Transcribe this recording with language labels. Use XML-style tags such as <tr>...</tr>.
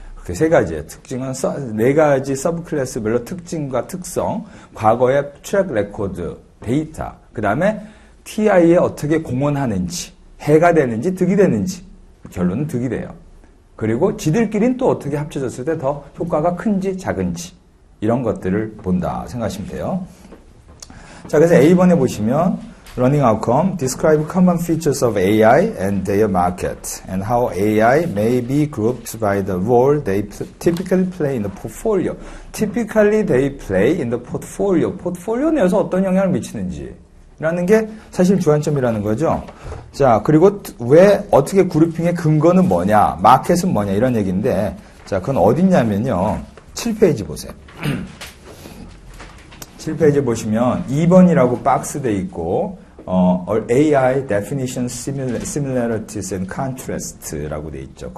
<ko>그렇게 세 가지의 특징은 네 가지 서브클래스별로 특징과 특성, 과거의 트랙 레코드, 데이터, 그 다음에 TI에 어떻게 공헌하는지, 해가 되는지 득이 되는지 결론은 득이 돼요. 그리고 지들끼리는 또 어떻게 합쳐졌을 때 더 효과가 큰지 작은지 이런 것들을 본다 생각하시면 돼요. 자, 그래서 A번에 보시면</ko> <en>Running Outcome, describe common features of AI and their market and how AI may be grouped by the role they typically play in the portfolio. Typically they play in the portfolio.</en> <ko>포트폴리오 내에서 어떤 영향을 미치는지 라는 게 사실 주안점이라는 거죠. 자, 그리고 왜 어떻게 그룹핑의 근거는 뭐냐, 마켓은 뭐냐 이런 얘기인데 자, 그건 어딨냐면요. 7페이지 보세요. 7페이지 보시면 2번이라고 박스돼 있고</ko> <en>AI definition similarities and contrast</en> <ko>라고 돼 있죠.</ko>